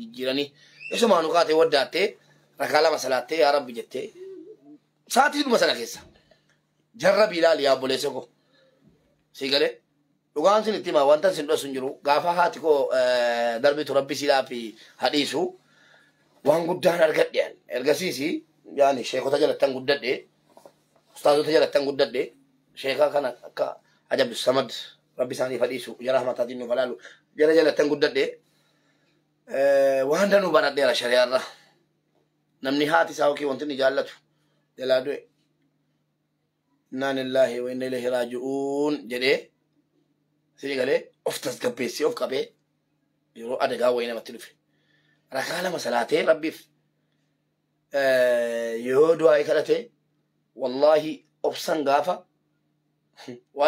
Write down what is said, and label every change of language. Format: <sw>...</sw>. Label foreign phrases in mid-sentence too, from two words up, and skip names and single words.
<om>jijjiiranii isumaa nu kaatee waddaattee ragaa lama salaattee yaa rabbi jettee sa'aatii dhuma sana keessa jarrabii ilaali yaa obboleessa koo sii galee dhugaan sin itti himaa wanta sin dhosu hin jiru gaafa haati koo darbitu rabbi siidhaa fi hadhiisu waan guddaan argadhe ergasiisi yaani sheekota jalattan guddadhe ustaazota jalattan guddadhe sheekaa kana akka ajab samad rabbi isaaniif hadhiisu jara hamataatiin nuuf halaalu jara jalattan guddadhe waan danuu baradheera shari'aarra namni haati isaa yookiin wanti inni jaallatu jalaa du'e</om> <ar>إنا لله وإنا إليه راجعون</ar> <om>jedhee sii galee of tasgabbeessee of qabee yeroo adagaa wayii namatti dhufe rakaa lama salaatee rabbiif yoo du'aa kadhate wallaahi obsan gaafa waa</om>